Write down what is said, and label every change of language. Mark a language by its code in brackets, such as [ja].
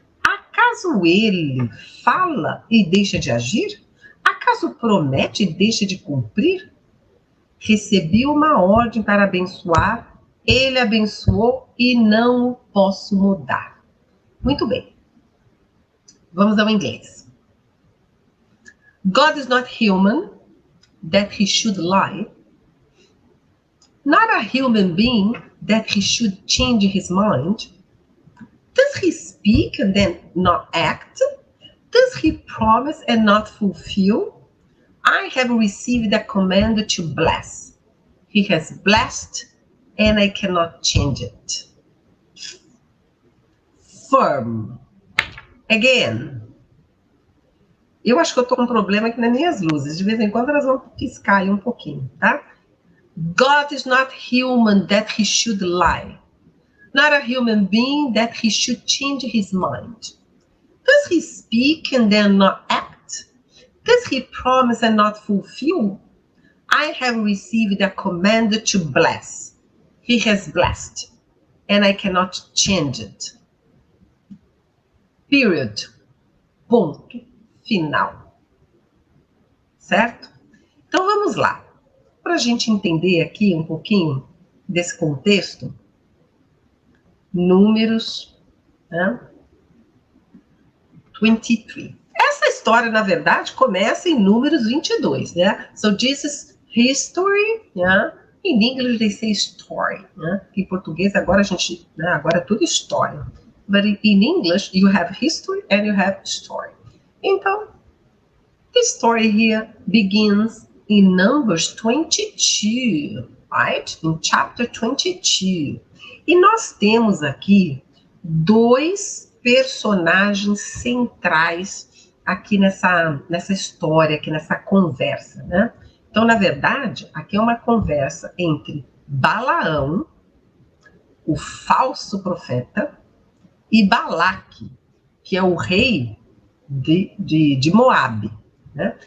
[pt] Acaso ele fala e deixa de agir? Acaso promete e deixa de cumprir? Recebi uma ordem para abençoar, ele abençoou e não o posso mudar. Muito bem. Vamos ao inglês. [en] God is not human, that he should lie. Not a human being, that he should change his mind. Does he speak and then not act? Does he promise and not fulfill? I have received a command to bless. He has blessed, and I cannot change it. Firm. Again. [pt] Eu acho que eu tô com um problema aqui nas minhas luzes. De vez em quando elas vão piscar aí um pouquinho, tá? [en] God is not human that he should lie. Not a human being that he should change his mind. Does he speak and then not act? Does he promise and not fulfill? I have received a command to bless. He has blessed, and I cannot change it. [pt] Period. Ponto final. Certo? Então vamos lá. Para a gente entender aqui um pouquinho desse contexto, Números, né? 23. Essa história, na verdade, começa em Números 22, né? [en] So this is history, né? In English they say story, né? [pt] Em português agora a gente, né? Agora é tudo história. [en] But in English you have history and you have story. [pt] Então, [en] the story here begins in Numbers 22, right? In chapter 22. [pt] E nós temos aqui dois personagens centrais aqui nessa história, aqui nessa conversa, né? Então, na verdade, aqui é uma conversa entre Balaão, o falso profeta, e Balaque, que é o rei de Moabe, né?